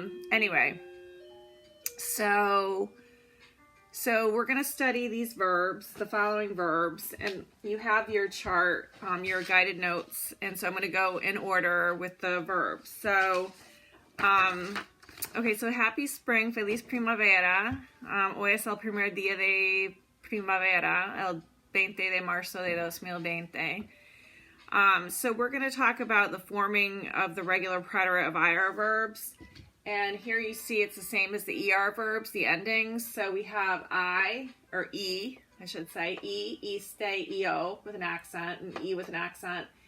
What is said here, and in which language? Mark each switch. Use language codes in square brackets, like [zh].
[en] Anyway, so we're going to study these verbs, the following verbs, and you have your chart, your guided notes, and so I'm going to go in order with the verbs. So, okay, so happy spring, [es] feliz primavera. Hoy es el primer día de primavera, el 20 de marzo de 2020. [en] So we're going to talk about the forming of the regular preterite of IR verbs. And here you see it's the same as the ER verbs, the endings. So we have I, or E, I should say, iste, io with an accent, and E with an accent.